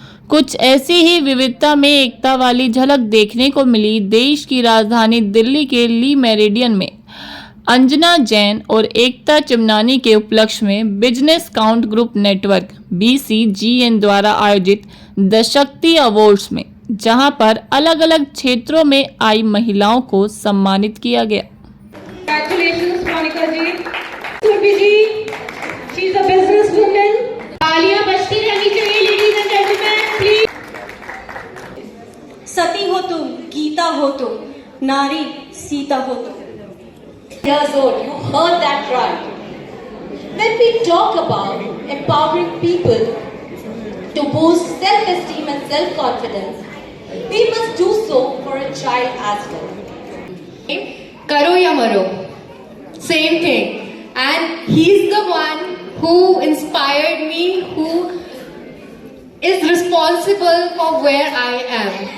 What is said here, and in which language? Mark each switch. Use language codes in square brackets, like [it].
[hi] कुछ ऐसी ही विविधता में एकता वाली झलक देखने को मिली देश की राजधानी दिल्ली के ली मेरिडियन में अंजना जैन और एकता चिमनानी के उपलक्ष्य में business count group network BCGN द्वारा आयोजित द शक्ति अवार्ड्स में, जहां पर अलग अलग क्षेत्रों में आई महिलाओं को सम्मानित किया गया। [en] Congratulations, Monica ji. Surbi ji, she's a businesswoman. [hi] तालियां बजती रहनी चाहिए, [en] ladies and gentlemen, please. [hi] सती हो तुम, गीता हो तुम, नारी सीता हो तुम। [en] Years old, you heard that right. When we talk about empowering people to boost self-esteem and self-confidence, we must do so for a child as well. [hi] Karo ya maro, [en] same thing. And he's the one who inspired me, who is responsible for where I am.